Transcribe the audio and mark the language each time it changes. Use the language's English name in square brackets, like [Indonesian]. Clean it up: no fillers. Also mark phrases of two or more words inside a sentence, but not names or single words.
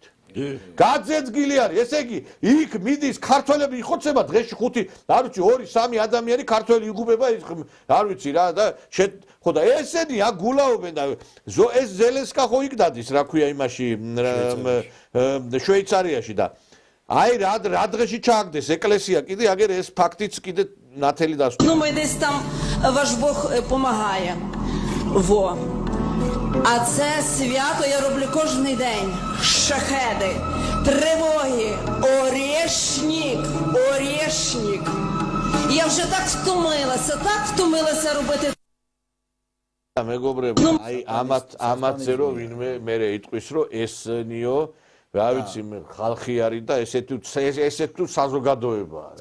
[Georgian] გაძეძგილი არის, ესე იგი იქ მიდის ქართველები იხოცება დღეში 5, არ ვიცი 2-3 ადამიანი ქართველი იგუბება ის არ ვიცი რა და ხო და ესენი აქ გულაობენ და ეს ზელენსკა ხო იქ დადის რა ქვია იმაში შვეიცარიაში და აი რა დღეში ჩააგდეს ეკლესია კიდე აგერ ეს ფაქტიც კიდე ნათელი დასვა. [Ukrainian] Ну ми десь там ваш Бог помагає. Во. А це свято я роблю кожен день. Шахеди, тривоги, орешник. Я вже так втомилася робити. [Georgian] მეგობრებო, აი ამათზე რომ ვინმე მერე იტყვის რომ ესნიო, რა ვიცი, ხალხი არის და ესეთ თუ საზოგადოებაა.